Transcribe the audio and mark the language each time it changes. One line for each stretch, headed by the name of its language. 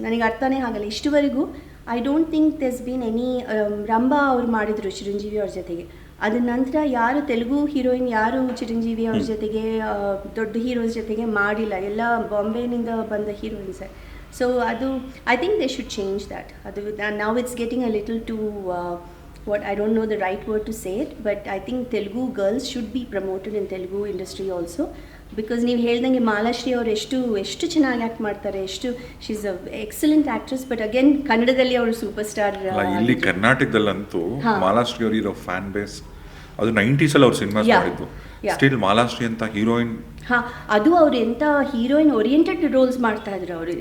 Kannada: ನನಗೆ ಅರ್ಥನೇ ಆಗಲ್ಲ ಇಷ್ಟುವರೆಗೂ.
English: I don't think there's been any.
Kannada: Rambha ಅವ್ರು ಮಾಡಿದರು ಚಿರಂಜೀವಿ ಅವ್ರ ಜೊತೆಗೆ, ಅದ ನಂತರ ಯಾರು ತೆಲುಗು ಹೀರೋಯಿನ್ ಯಾರು ಚಿರಂಜೀವಿ ಅವ್ರ ಜೊತೆಗೆ ದೊಡ್ಡ ಹೀರೋಸ್ ಜೊತೆಗೆ ಮಾಡಿಲ್ಲ, ಎಲ್ಲ ಬಾಂಬೆನಿಂದ ಬಂದ ಹೀರೋಯಿನ್ಸೇ.
English: So ಅದು I think they should change that. ಅದು now it's getting a little too what I don't know the right word to say it, but I think Telugu girls should be promoted in Telugu industry also, because
Kannada: ನೀವು ಹೇಳ್ದಂಗೆ ಮಾಲಾಶ್ರೀ ಅವರು ಎಷ್ಟು ಚೆನ್ನಾಗಿ act ಮಾಡ್ತಾರೆ,
English: She is a excellent actress.
Kannada: But again ಕನ್ನಡದಲ್ಲಿ ಅವರು super star. ಇಲ್ಲಿ ಕರ್ನಾಟಕದಲ್ಲಂತೂ ಮಾಲಾಶ್ರೀ ಅವರು ಇರೋ ಫ್ಯಾನ್ ಬೇಸ್, ಅದು 90s ಅಲ್ಲಿ ಅವ್ರ ಸಿನಿಮಾ ಮಾಡಿದ್ದು. ಸ್ಟಿಲ್ ಮಾಲಾಶ್ರೀ ಅಂತ ಹೀರೋಯಿನ್, ಅದು ಅವ್ರು ಎಂತ ಹೀರೋಯಿನ್ ಓರಿಯೆಂಟೆಡ್ ರೋಲ್ಸ್ ಮಾಡ್ತಾ ಇದ್ರು, ಅವರು